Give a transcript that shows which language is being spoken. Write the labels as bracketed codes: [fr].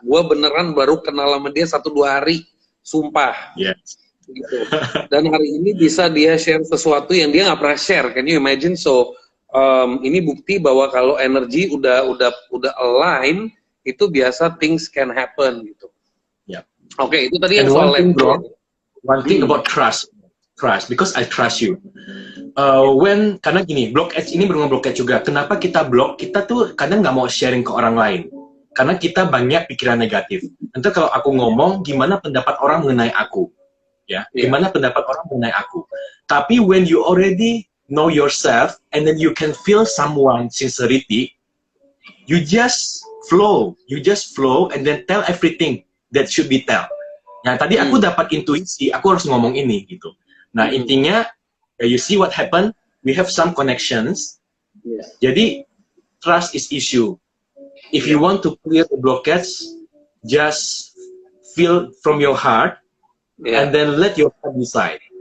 [id] Gue beneran baru kenal sama dia 1-2 hari, sumpah. [en] Yes. [id] Gitu. Dan hari ini bisa dia share sesuatu yang dia nggak pernah share. [en] Can you imagine? [id] So ini bukti bahwa kalau energi udah align, itu biasa [en] things can happen [id] gitu. [en] Yeah. [id] Oke, itu tadi [en] And [id] yang soal [en] one thing about trust, because I trust you. [id] Karena gini, Block Edge ini berulang Block Edge juga. Kenapa kita blok? Kita tuh kadang nggak mau sharing ke orang lain. Karena kita banyak pikiran negatif. Nanti kalau aku ngomong, gimana pendapat orang mengenai aku? Ya, gimana pendapat orang mengenai aku? [en] Tapi when you already know yourself, and then you can feel someone sincerity, you just flow, and then tell everything that should be tell. [id] Nah, tadi aku dapat intuisi, aku harus ngomong ini gitu. [en] Nah, intinya, you see what happened, we have some connections. Jadi, trust is issue. If you want to clear the blockage, just feel from your heart, and then let your heart decide.